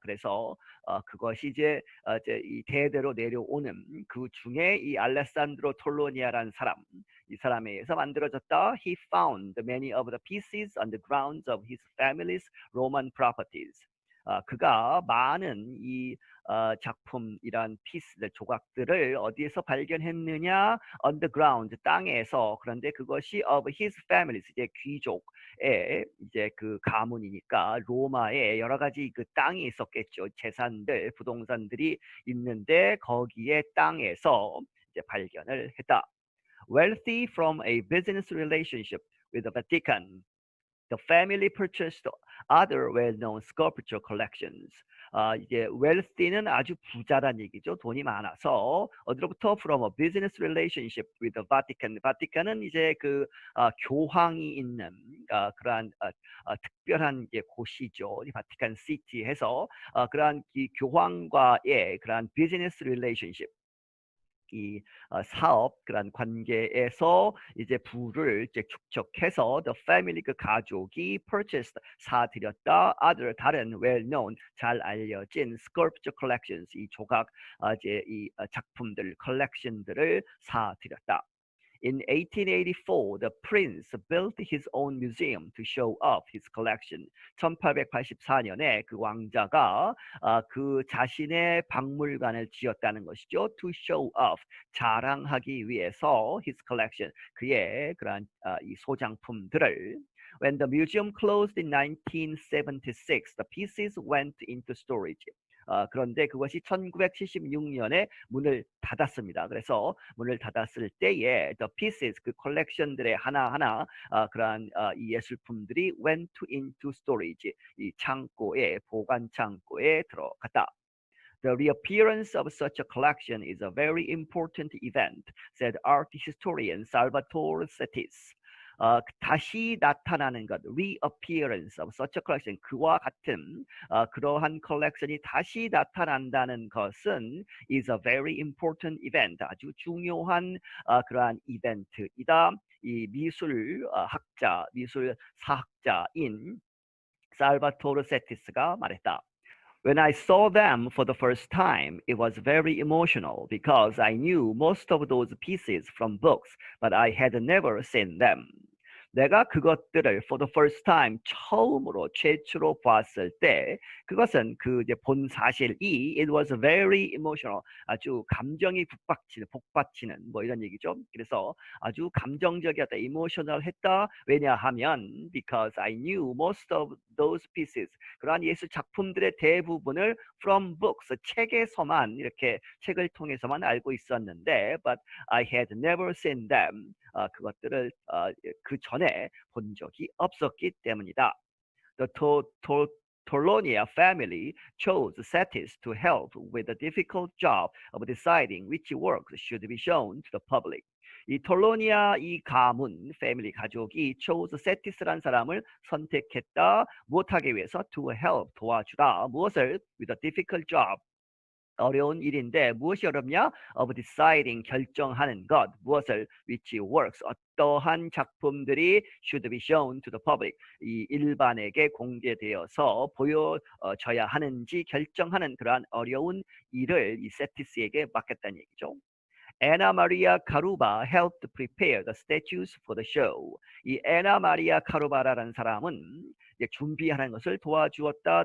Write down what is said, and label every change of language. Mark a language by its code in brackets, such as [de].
[ko] 그래서 그것이 이제 이 대대로 내려오는 그 중에 이 알레산드로 톨로니아라는 사람, 이 사람에 의해서 만들어졌다. [en] He found many of the pieces on the grounds of his family's Roman properties. [ko] 그가 많은 이 작품이란 피스들, 조각들을 어디에서 발견했느냐? Underground, 땅에서. 그런데 그것이 [en] of his family, [ko] 이제 귀족의 이제 그 가문이니까 로마에 여러 가지 그 땅이 있었겠죠. 재산들, 부동산들이 있는데 거기에 땅에서 이제 발견을 했다. [en] Wealthy from a business relationship with the Vatican, the family purchased other well-known sculpture collections. [ko] 이제 wealthy는 아주 부자란 얘기죠. 돈이 많아서 어디로부터 [en] from a business relationship with the Vatican. [ko] 바티칸은 이제 그 교황이 있는 그러한 특별한 곳이죠. 이 바티칸 시티에서 그러한 이 교황과의 그러한 [en] business relationship. [ko] 이 사업 그런 관계에서 이제 부를 이제 축적해서 [en] the family [ko] 그 가족이 purchased 사들였다 other 다른 [en] well known [ko] 잘 알려진 [en] sculpture collections [ko] 이 조각 이제 이 작품들 collection들을 사들였다. [en] In 1884, the prince built his own museum to show off his collection. [ko] 1884년에 그 왕자가 그 자신의 박물관을 지었다는 것이죠. [en] To show off, [ko] 자랑하기 위해서 [en] his collection, [ko] 그의 그러한 이 소장품들을. [en] When the museum closed in 1976, the pieces went into storage. [ko] 그런데 그것이 1976년에 문을 닫았습니다. 그래서 문을 닫았을 때에 [en] the pieces [ko] 그 컬렉션들의 하나하나 그러한 이 예술품들이 [en] went into storage [ko] 이 창고에 보관 창고에 들어갔다. [en] The reappearance of such a collection is a very important event, said art historian Salvatore Settis. [ko] 다시 나타나는 것, [en] reappearance of such a collection, [ko] 그와 같은 그러한 컬렉션이 다시 나타난다는 것은 [en] is a very important event, [ko] 아주 중요한 그러한 이벤트이다. 이 미술학자, 미술사학자인 살바토르 세티스가 말했다. [en] When I saw them for the first time, it was very emotional because I knew most of those pieces from books, but I had never seen them. [ko] 내가 그것들을 [en] for the first time [ko] 처음으로 최초로 봤을 때 그것은 그 이제 본 사실이 [en] it was very emotional [ko] 아주 감정이 복받치는 뭐 이런 얘기죠. 그래서 아주 감정적이었다, emotional했다. 왜냐하면 [en] because I knew most of those pieces [ko] 그러한 예술 작품들의 대부분을 [en] from books [ko] 책에서만 이렇게 책을 통해서만 알고 있었는데 [en] but I had never seen them [ko] 그것들을 그 전에 본 적이 없었기 때문이다. [en] The Torlonia family chose Settis to help with the difficult job of deciding which works should be shown to the public. [ko] 이 톨로니아 이 가문, 패밀리 가족이 chose 세티스라는 사람을 선택했다. 무엇하기 위해서? [en] To help, 도와주다. 무엇을? With a difficult job. [ko] 어려운 일인데 무엇이 어렵냐? [en] Of deciding, [ko] 결정하는 것. 무엇을? [en] Which works, [ko] 어떠한 작품들이 [en] should be shown to the public. [ko] 이 일반에게 공개되어서 보여져야 하는지 결정하는 그러한 어려운 일을 이 세티스에게 맡겼다는 얘기죠. [en] Anna Maria Caruba helped prepare the statues for the show. [ko] 이 에나 마리아 카루바라는 사람은 준비하는 것을 도와주었다.